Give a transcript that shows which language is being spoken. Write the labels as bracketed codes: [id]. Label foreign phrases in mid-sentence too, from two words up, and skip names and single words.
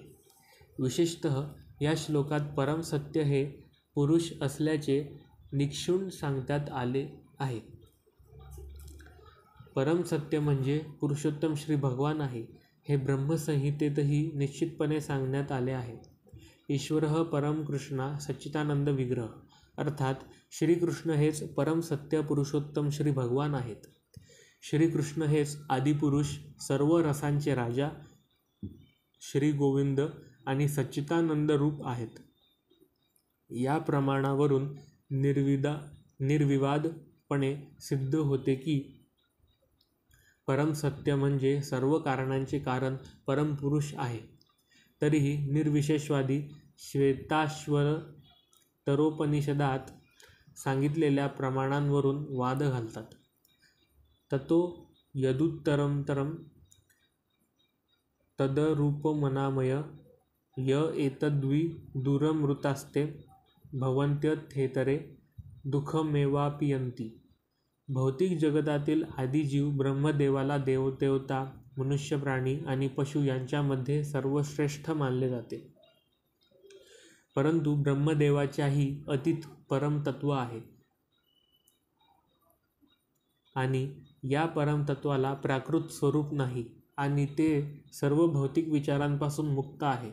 [mr] विशेषतः या श्लोकात परमसत्य हे पुरुष असल्याचे निक्षून सांगण्यात आले आहे. परमसत्य म्हणजे पुरुषोत्तम श्री भगवान आहे हे ब्रह्मसंहितेतही निश्चितपणे सांगण्यात आले आहे. [sa] ईश्वरः परम कृष्णा सच्चिदानंद विग्रह, [mr] अर्थात श्रीकृष्ण हेच परमसत्य पुरुषोत्तम श्री भगवान आहेत. श्रीकृष्ण हेच आदिपुरुष, सर्व रसांचे राजा, श्री गोविंद आणि सच्चिदानंद रूप आहेत. या प्रमाणावरून निर्विवादपणे सिद्ध होते की परमसत्य म्हणजे सर्व कारणांचे कारण परमपुरुष आहे. तरीही निर्विशेषवादी श्वेताश्वतरोपनिषदात सांगितलेल्या प्रमाणांवरून वाद घालतात. [sa] ततो यदुत्तरं तदरूपमनामय य एतद्विदुरमृतास्ते भवन्त्यथेतरे दुःखमेवापीयन्ति. [mr] भौतिक जगतातील आदिजीव ब्रह्मदेवाला देवता, मनुष्य, प्राणी आणि पशु यांच्यामध्ये सर्वश्रेष्ठ मानले जाते. परंतु ब्रह्मदेवाच्याही अतीत परमतत्व आहे आणि या परमतत्वाला प्राकृत स्वरूप नाही आणि ते सर्व भौतिक विचारांपासून मुक्त आहे.